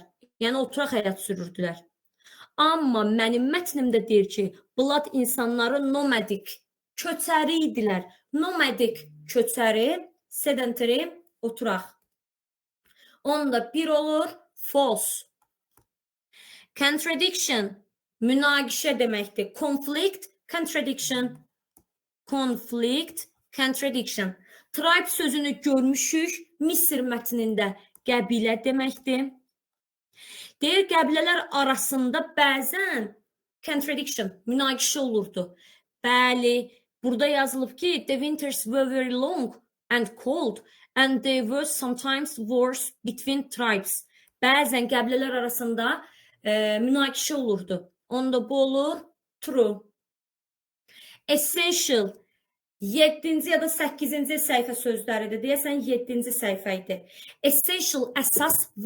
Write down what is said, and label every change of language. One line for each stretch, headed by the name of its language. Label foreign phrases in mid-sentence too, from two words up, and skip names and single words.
Azerbaijani: Yəni, oturaq həyat sürürdülər. Amma mənim mətnimdə deyir ki, Bulad insanları nomadik, köçəri idilər. Nomadik, köçəri, sedentary, oturaq. Onda 1 olur, false. Contradiction, münaqişə deməkdir.
English: Conflict, contradiction. Conflict, contradiction.
Azerbaijani: Tribe sözünü görmüşük. Misir mətnində qəbilə deməkdir. Deyir, qəbilələr arasında bəzən contradiction, münaqişə olurdu. Bəli, burada yazılıb ki,
English: the winters were very long and cold and there were sometimes wars between tribes.
Azerbaijani: Bəzən qəbilələr arasında münaqişə olurdu. Onda bu olur true. Essential, 7-ci ya da 8-ci səhifə sözləridir. Deyəsən 7-ci səhifə idi. Essential, əsas